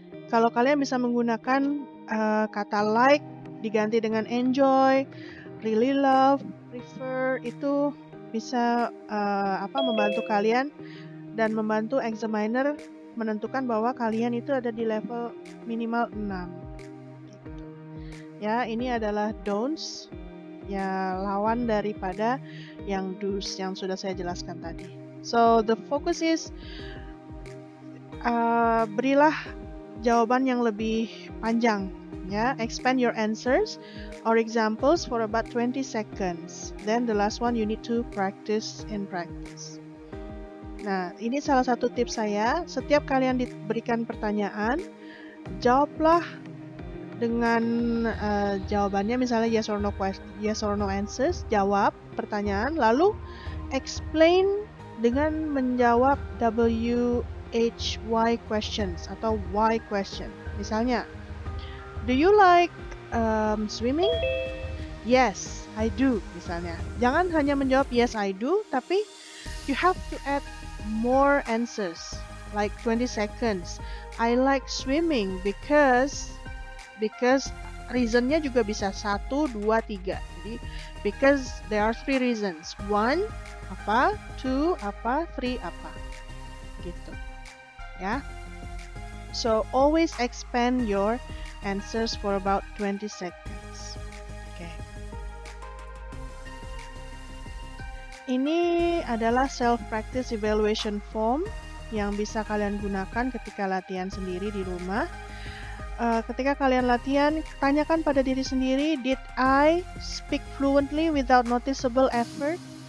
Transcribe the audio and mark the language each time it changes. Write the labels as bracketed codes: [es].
[id] Kalau kalian bisa menggunakan kata like diganti dengan enjoy, really love, prefer, itu bisa membantu kalian dan membantu examiner menentukan bahwa kalian itu ada di level minimal 6. Ya, ini adalah don'ts, ya lawan daripada yang do's yang sudah saya jelaskan tadi. [en] So the focus is [id] berilah jawaban yang lebih panjang. [en] Ya, expand your answers or examples for about 20 seconds. Then the last one you need to practice and practice. [id] Nah, ini salah satu tips saya. Setiap kalian diberikan pertanyaan, jawablah dengan jawabannya, misalnya yes or no answers, jawab pertanyaan, lalu explain dengan menjawab WHY questions atau why question. Misalnya, [en] do you like swimming? Yes, I do, [id] misalnya. Jangan hanya menjawab [en] yes, I do, [id] tapi [en] you have to add more answers, like 20 seconds. I like swimming because [id] reasonnya juga bisa [en] 1, 2, 3. [id] Jadi [en] because there are 3 reasons. [id] 1 apa, 2 apa, 3 apa. Gitu. Ya. [en] So always expand your answers for about 20 seconds. Okay. [id] Ini adalah self practice evaluation form yang bisa kalian gunakan ketika latihan sendiri di rumah. Ketika kalian latihan, tanyakan pada diri sendiri, [en] did I speak fluently without noticeable effort?